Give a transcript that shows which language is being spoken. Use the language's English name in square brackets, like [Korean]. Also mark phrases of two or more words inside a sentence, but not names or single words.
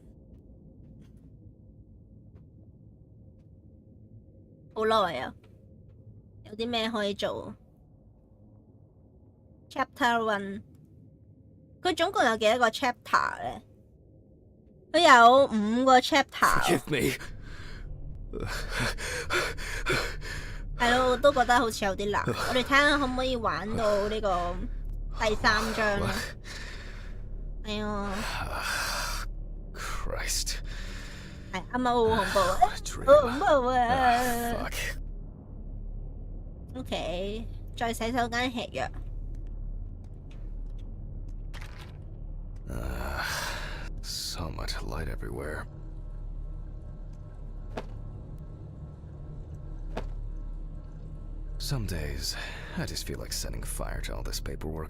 [Cantonese] 好耐啊！有啲咩可以做 ？Chapter 1， 佢總共有幾多個 chapter 咧？佢有5個 chapter。 [English] Forgive me。 [Cantonese] 係咯，我都覺得好似有啲難。我哋睇下可唔可以玩到呢個第3章咯。係啊。 [English] Christ. [Cantonese] 係啱啱好恐怖啊！好恐怖啊！OK， 再洗手間吃藥。 [English] So much light everywhere. Some days, I just feel like setting fire to all this paperwork.